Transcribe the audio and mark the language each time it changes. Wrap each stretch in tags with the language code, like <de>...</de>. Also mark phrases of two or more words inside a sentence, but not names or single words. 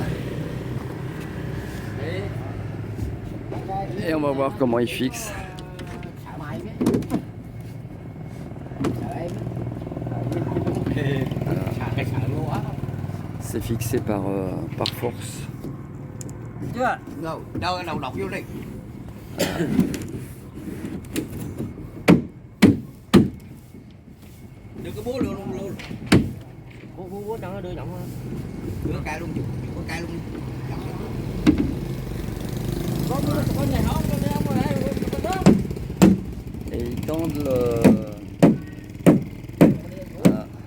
<fr>Et on va voir comment il fixe. C'est fixé par force.</fr> <vi>Đưa cái búa luôn luôn. Búa cho nó đưa giọng hơn. Đưa cài luôn, có cài luôn. Con này không, con này không rồi đấy.</vi> <fr>Et ils tendent le... Voilà.</fr>